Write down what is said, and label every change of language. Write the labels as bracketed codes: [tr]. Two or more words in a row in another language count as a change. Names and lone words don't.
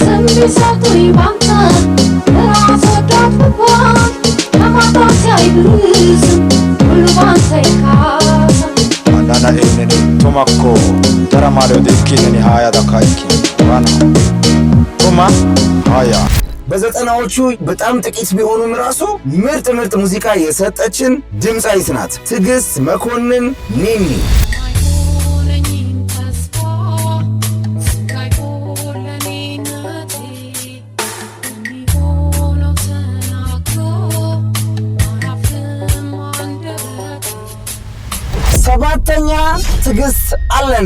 [am] Nana eneni tomako taramale dekkineni haya dakaiki wana toma haya በዘጠናዎቹ በጣም ጥቂት ቢሆኑም ራሱ ምርጥ ሙዚቃ የሰጠችን ድምጻዊት ናት። ትዕግስት መኮንን ኒኒ ሰባተኛ ትዕግስት አለነ